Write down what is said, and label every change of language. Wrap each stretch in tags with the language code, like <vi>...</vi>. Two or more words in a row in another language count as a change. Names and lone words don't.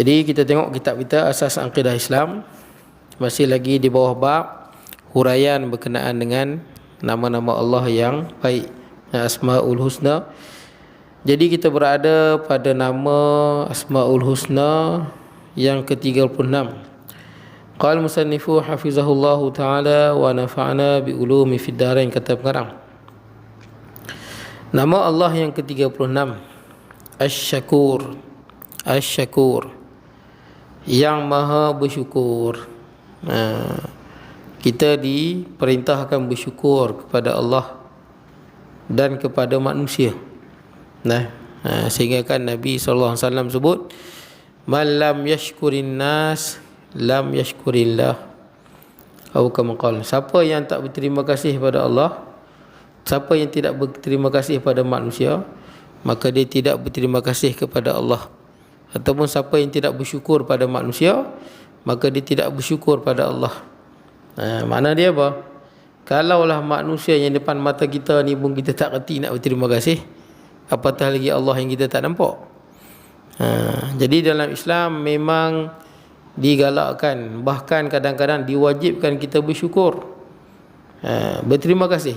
<ms>Jadi kita tengok kitab kita Asas Aqidah Islam, masih lagi di bawah bab huraian berkenaan dengan nama-nama Allah yang baik, Asmaul Husna. Jadi kita berada pada nama Asmaul Husna yang ke-36.</ms> <ar>قال المصنف حفظه الله تعالى ونفعنا بعلومه في الدارين,</ar> <ms>kata pengarang. Nama Allah yang ke-36 Asy-Syakur. Asy-Syakur, yang maha bersyukur. Kita diperintahkan bersyukur kepada Allah dan kepada manusia. Sehingga kan Nabi SAW sebut,</ms> <ar>من لم يشكر الناس لم يشكر الله,</ar> <ms>atau</ms> <ar>كما قال,</ar> <ms>siapa yang tak berterima kasih pada Allah, siapa yang tidak berterima kasih pada manusia, maka dia tidak berterima kasih kepada Allah. Ataupun siapa yang tidak bersyukur pada manusia, maka dia tidak bersyukur pada Allah. Makna dia apa? Kalaulah manusia yang depan mata kita ni pun kita tak reti nak berterima kasih, apatah lagi Allah yang kita tak nampak. Jadi dalam Islam memang digalakkan, bahkan kadang-kadang diwajibkan kita bersyukur, berterima kasih.</ms>